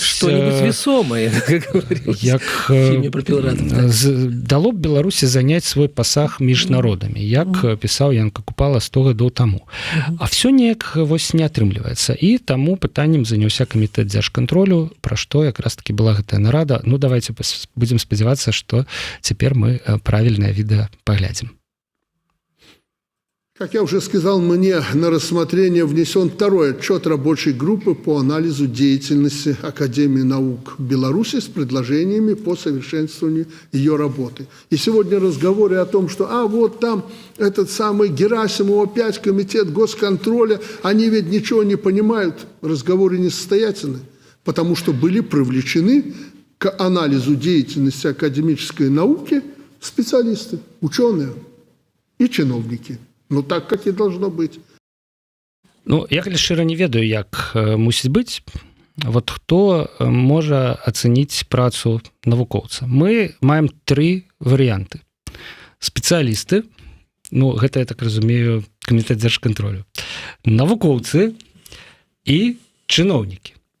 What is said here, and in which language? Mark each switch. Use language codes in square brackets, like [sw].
[ru] Что-нибудь весомое, как говорилось [be] як [ru] в фильме про Пилората. [be] Дало б Беларусі заняць свой пасаг між народамі, як пісаў Янка Купала 100 гадоў таму. А все неяк вось не атрымліваецца. І таму пытаннем заняўся камітэт дзяржкантролю, пра што якраз таки была гэтая нарада. Ну, давайте будзем спадзявацца, што цяпер мы правільнае відэа паглядзім. [ru] Как я уже сказал, мне на рассмотрение внесен второй отчет рабочей группы по анализу деятельности Академии наук Беларуси с предложениями по совершенствованию ее работы. И сегодня разговоры о том, что вот там этот самый Герасимов опять комитет госконтроля, они ведь ничего не понимают, разговоры несостоятельны, потому что были привлечены к анализу деятельности академической науки специалисты, ученые и чиновники. Ну, так, как и должно быть. [be] Ну, я, калі шчыра, не ведаю, як мусіць быць. Вот хто можа ацэніць працу навукоўца? Мы маем 3 варыянты. Спецыялісты, ну, гэта, я так разумею, камітэт дзяржкантролю, навукоўцы і чыноўнікі.